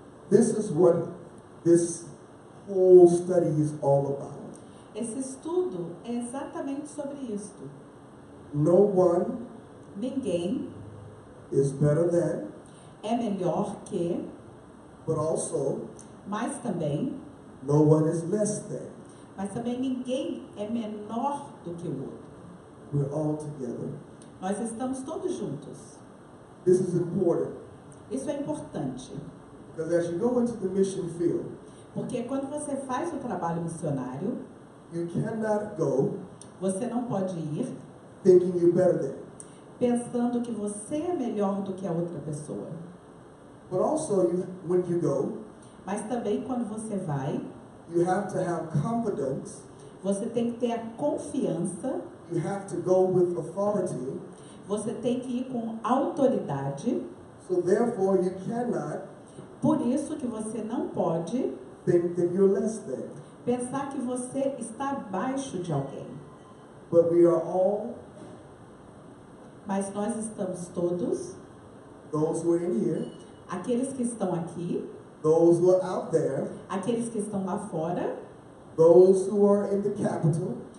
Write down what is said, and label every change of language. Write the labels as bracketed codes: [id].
[en] This is what this whole study is all about. [pt] Esse estudo é exatamente sobre isto. [en] No one [pt] Ninguém [en] is better than, [pt] é melhor que, [en] but also [pt] mas também, [en] no one is less than. [pt] mas também ninguém é menor do que o outro. [en] We're all together. [pt] Nós estamos todos juntos. [en] This is important [pt] Isso é importante, [en] because as you go into the mission field, [pt] porque quando você faz o trabalho missionário, [en] you cannot go [pt] você não pode ir [en] thinking you're better than. [pt] pensando que você é melhor do que a outra pessoa. [en] But also, when you go, [pt] Mas também quando você vai, [en] you have to have confidence. [pt] você tem que ter a confiança, [en] You have to go with authority. [pt] você tem que ir com autoridade. [en] So therefore, you cannot [pt] Por isso que você não pode [en] think that you're less than. [pt] pensar que você está abaixo de alguém. [en] But we are all, [pt] Mas nós estamos todos, [en] those who are in here, [pt] aqueles que estão aqui, [en] those who are out there, [pt] aqueles que estão lá fora, [en] those who are in the capital,